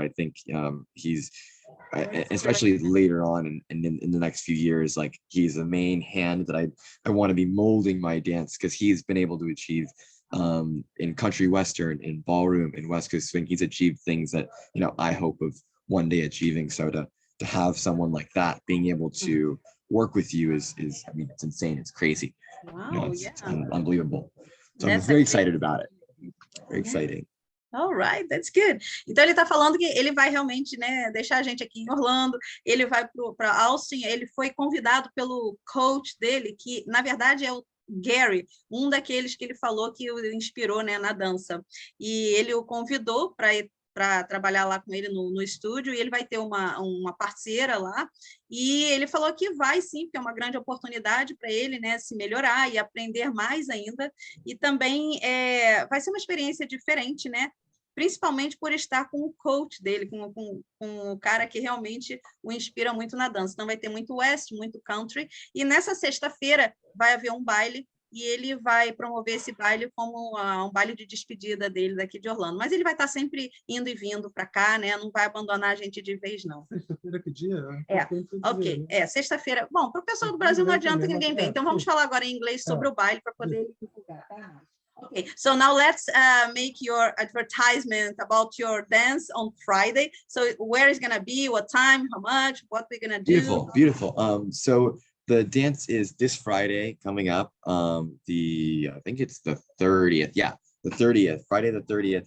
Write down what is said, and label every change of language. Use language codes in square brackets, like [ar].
[en] I think he's especially later on and in the next few years, like he's the main hand that I want to be molding my dance, because he's been able to achieve in country western, in ballroom, in West Coast swing. He's achieved things that, you know, I hope of one day achieving. So to have someone like that being able to work with you is I mean, it's insane, it's crazy. Wow, you know, it's unbelievable. So I'm very excited about it. Very exciting. All right, that's good. [pt] Então ele está falando que ele vai realmente, né, deixar a gente aqui em Orlando. Ele vai para Austin. Ele foi convidado pelo coach dele, que na verdade é o Gary, um daqueles que ele falou que o inspirou, né, na dança. E ele o convidou para trabalhar lá com ele no estúdio, e ele vai ter uma parceira lá, e ele falou que vai sim, porque é uma grande oportunidade para ele, né, se melhorar e aprender mais ainda, e também vai ser uma experiência diferente, né, principalmente por estar com o coach dele, com o cara que realmente o inspira muito na dança. Então vai ter muito west, muito country, e nessa sexta-feira vai haver um baile, e ele vai promover esse baile como um baile de despedida dele daqui de Orlando. Mas ele vai estar sempre indo e vindo para cá, né? Não vai abandonar a gente de vez, não. Sexta-feira, que dia? Ok. Sexta-feira. Bom, para o pessoal do Brasil não adianta que ninguém vem. Então vamos falar agora em inglês sobre o baile para poder divulgar. [en] Okay, so now let's make your advertisement about your dance on Friday. So where is going to be, what time, how much, what we're going to do? Beautiful. So the dance is this Friday coming up. I think it's the 30th. Yeah, the 30th, Friday the 30th.